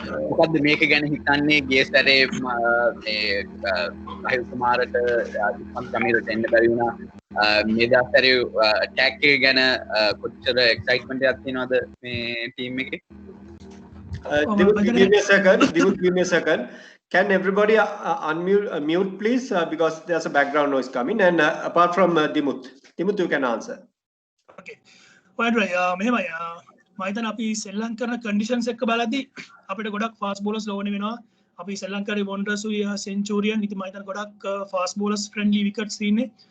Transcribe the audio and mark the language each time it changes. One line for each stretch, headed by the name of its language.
Sinhala: මොකද්ද මේක ගැන හිතන්නේ? ගිය සැරේ මේ සාහිල් කුමාරට දිස්මත් කමීරට එන්න බැරි වුණා. මෙදාසරේ අටැක් එක ගැන කොච්චර එක්සයිට්මන්ට් එකක් තියෙනවද මේ ටීම් එකේ?
English: Give me a second. Can everybody mute please, because there's a background noise coming, and apart from Dimut, you can answer. Okay. Right.
Sinhala: මෙහෙමයි. මම හිතන අපි සෙල්ලම් කරන කන්ඩිෂන්ස් එක්ක බලද්දී අපිට ගොඩක් ෆාස්ට් බෝලර්ස් ඕනේ වෙනවා. අපි සෙල්ලම් කරේ වොන්ඩර්ස් සෙන්චුරියන්. ඉතින් මම හිතන ගොඩක් ෆාස්ට් බෝලර්ස් ෆ්‍රෙන්ඩ්ලි විකට්ස් තියෙන්නේ.